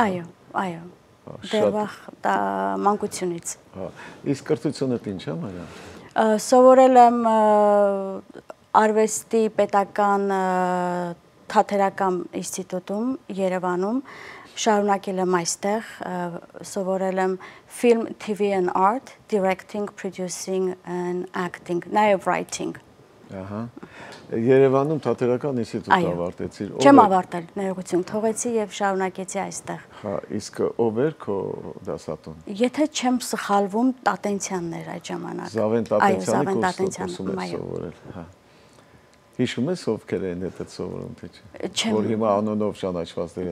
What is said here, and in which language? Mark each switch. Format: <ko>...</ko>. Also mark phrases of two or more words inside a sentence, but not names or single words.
<hy>Այո, այո։ Դեռ վաղ մանկությունից։ Իսկ կրթությունդ ինչ է, Մարիամ։ Սովորել եմ Արվեստի պետական թատերական ինստիտուտում Երևանում, շարունակել եմ այստեղ, սովորել եմ</hy> <en>film, TV and art, directing, producing and acting,</en> <hy>նաև writing։ Երևանում թատերական ինստիտուտ ավարտեցիր։ Չեմ ավարտել, ներողություն թողեցի եւ շարունակեցի այստեղ։ Իսկ ով էր քո դասատուն։ Եթե չեմ սխալվում, Տատենցյանն էր այդ ժամանակ։ Զավեն Տատենցյանը սովորել։ Հիշում ես ովքեր են հետդ սովորում, թե չէ։ Որ հիմա անոնով ճանաչված դերասան։</hy>